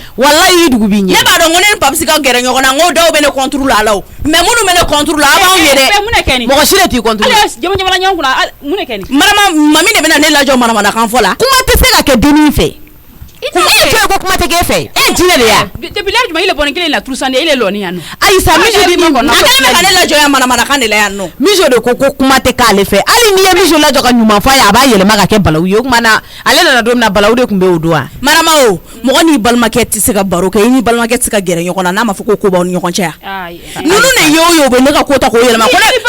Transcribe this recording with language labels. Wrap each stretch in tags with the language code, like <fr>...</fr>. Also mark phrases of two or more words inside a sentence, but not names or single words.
<bm>walayi i dugu b'i ɲɛ ne b'a dɔn ko ne ni papisi ka gɛrɛ ɲɔgɔn na n ko dɔw bɛ ne contre la la o mais minnu bɛ ne contre la a b'anw ye dɛ mɔgɔ si de t'i contre jamana ɲɔgɔn kunna mun de kɛ nin mami de bɛna ne lajɔ manamanakan fɔ la kuma tɛ se ka kɛ dennin fɛ e ko kuma tɛ k'e fɛ e jinɛ de ya</bm> <fr>depuis l'âge</fr> <bm>jumɛn</bm> <fr>il est</fr> <bm>bɔnnen kelen la turusan de</bm> <fr>il est</fr> <bm>lɔni yan nɔ ayi sa mijo di min kɔnɔ a kɛlen bɛ ka ne lajɔ yan manamanakan de la yan nɔ mijo de ko kuma tɛ k'ale fɛ hali n'i ye mijo lajɔ ka ɲuman fɔ a ye a b'a yɛlɛma ka kɛ balawu ye o tuma na ale nana don min na balawu de tun bɛ o don wa marama o mɔgɔ n'i balimakɛ tɛ se ka baro kɛ i ni balimakɛ tɛ se ka gɛrɛ ɲɔgɔn na n'a ma fɔ ko b'aw ni ɲɔgɔn cɛ yan ninnu de ye o ye o bɛ ne ka ko ta k'o yɛlɛma ko ne</bm>